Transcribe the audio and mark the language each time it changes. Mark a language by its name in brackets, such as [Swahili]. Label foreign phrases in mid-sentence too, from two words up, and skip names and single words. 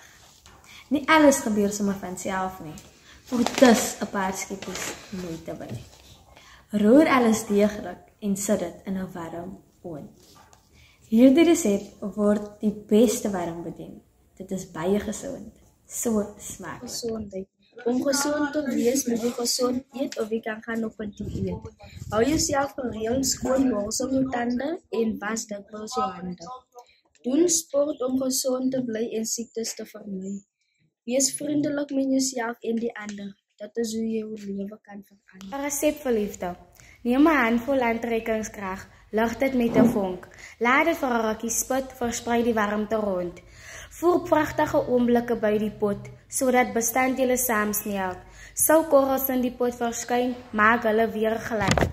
[Afrikaans] Nie alles gebeur sommer van self nie. Voor dis 'n paar skiepies moeite by. Roer alles deeglik en sit dit in 'n warm oond. Hierdie resep word die beste warm bedien. Dit is baie gesond. So smaak. [Dutch] Gesondheid. Om gezond te wees, moet je gezond eten of je kan gaan op een dieet. Hou jezelf gereeld schoon, borstel je tanden en was dikwijls je handen. Doen sport om gezond te blijven en ziektes te vermijden. Wees vriendelijk met jezelf en die ander. Dat is hoe je je leven kan veranderen. [Afrikaans] 'n resep vir liefde. Neem 'n handvol aantrekkingskrag, lig dit met 'n vonk. Laat dit vir 'n rukkie spit, versprei die warmte rond. Voer pragtige oomblikke by die pot, sodat bestanddele saamsmelt. Sou korrels in die pot verskyn, maak hulle weer glad.